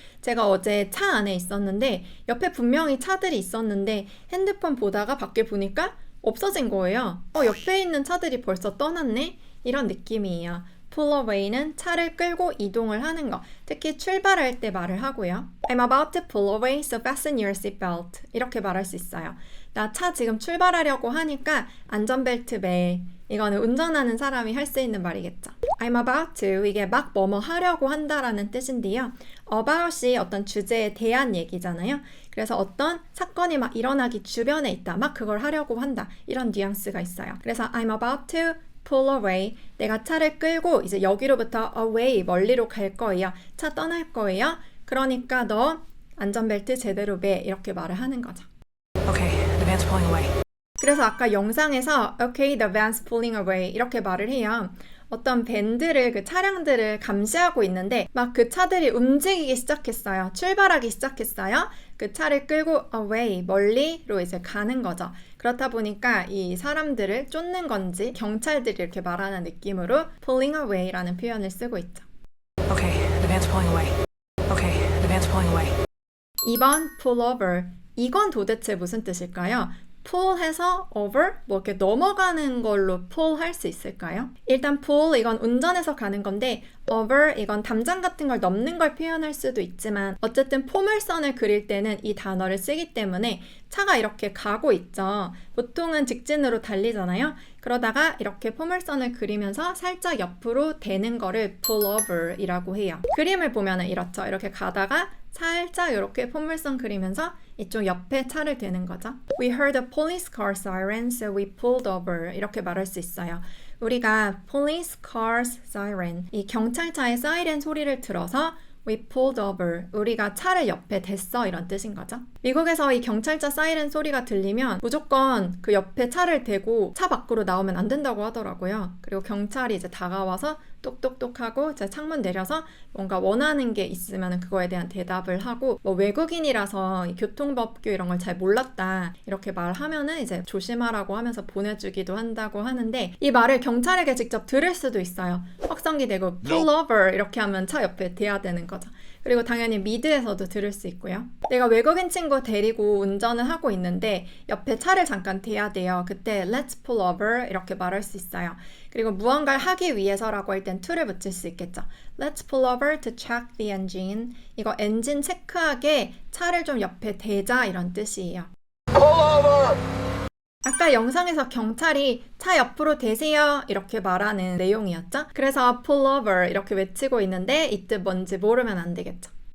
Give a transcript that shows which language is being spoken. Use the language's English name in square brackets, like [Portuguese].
[Korean] 제가 어제 차 안에 있었는데 옆에 분명히 차들이 있었는데 핸드폰 보다가 밖에 보니까 없어진 거예요. 옆에 있는 차들이 벌써 떠났네? 이런 느낌이에요. pull away는 차를 끌고 이동을 하는 거, 특히 출발할 때 말을 하고요. [English] I'm about to pull away, so fasten your seatbelt. [Korean] 이렇게 말할 수 있어요. 나 차 지금 출발하려고 하니까 안전벨트 매. 이거는 운전하는 사람이 할 수 있는 말이겠죠. [English] I'm about to, [Korean] 이게 막 뭐뭐 하려고 한다라는 뜻인데요. about이 어떤 주제에 대한 얘기잖아요. 그래서 어떤 사건이 막 일어나기 주변에 있다. 막 그걸 하려고 한다. 이런 뉘앙스가 있어요. [English] 그래서 I'm about to pull away. [Korean] 내가 차를 끌고 이제 여기로부터 away, 멀리로 갈 거예요. 차 떠날 거예요. 그러니까 너 안전벨트 제대로 매. 이렇게 말을 하는 거죠. [English] Okay, the van's pulling away. [Korean] 그래서 아까 영상에서 [English] Okay, the van's pulling away [Korean] 이렇게 말을 해요. 어떤 밴드를, 그 차량들을 감시하고 있는데 막 그 차들이 움직이기 시작했어요. 출발하기 시작했어요. 그 차를 끌고 away, 멀리로 이제 가는 거죠. 그렇다 보니까 이 사람들을 쫓는 건지 경찰들이 이렇게 말하는 느낌으로 pulling away라는 표현을 쓰고 있죠. [English] Okay, the van's pulling away. Okay, the van's pulling away. [Korean] 2번 pull over. 이건 도대체 무슨 뜻일까요? pull 해서 over, 뭐 이렇게 넘어가는 걸로 pull 할 수 있을까요? 일단 pull, 이건 운전해서 가는 건데 over, 이건 담장 같은 걸 넘는 걸 표현할 수도 있지만 어쨌든 포물선을 그릴 때는 이 단어를 쓰기 때문에 차가 이렇게 가고 있죠. 보통은 직진으로 달리잖아요. 그러다가 이렇게 포물선을 그리면서 살짝 옆으로 대는 거를 pull over 이라고 해요. 그림을 보면 이렇죠. 이렇게 가다가 살짝 이렇게 포물선 그리면서 이쪽 옆에 차를 대는 거죠. [English] We heard a police car siren, so we pulled over. [Korean] 이렇게 말할 수 있어요. 우리가 [English] police cars siren, [Korean] 이 경찰차의 사이렌 소리를 들어서 [English] We pulled over. [Korean] 우리가 차를 옆에 댔어. 이런 뜻인 거죠. 미국에서 이 경찰차 사이렌 소리가 들리면 무조건 그 옆에 차를 대고 차 밖으로 나오면 안 된다고 하더라고요. 그리고 경찰이 이제 다가와서 똑똑똑 하고 이제 창문 내려서 뭔가 원하는 게 있으면 그거에 대한 대답을 하고, 뭐 외국인이라서 이 교통법규 이런 걸 잘 몰랐다 이렇게 말하면은 이제 조심하라고 하면서 보내주기도 한다고 하는데, 이 말을 경찰에게 직접 들을 수도 있어요. 확성기 대고 pull over 이렇게 하면 차 옆에 대야 되는 거죠. 그리고 당연히 미드에서도 들을 수 있고요. 내가 외국인 친구 데리고 운전을 하고 있는데 옆에 차를 잠깐 대야 돼요. 그때 [English] let's pull over [Korean] 이렇게 말할 수 있어요. 그리고 무언가를 하기 위해서라고 할 땐 to를 붙일 수 있겠죠. [English] Let's pull over to check the engine. [Korean] 이거 엔진 체크하게 차를 좀 옆에 대자 이런 뜻이에요. [English] Pull over! [Korean] 아까 영상에서 경찰이 차 옆으로 대세요 이렇게 말하는 내용이었죠? 그래서 pull over 이렇게 외치고 있는데 이 뜻 뭔지 모르면 안 되겠죠?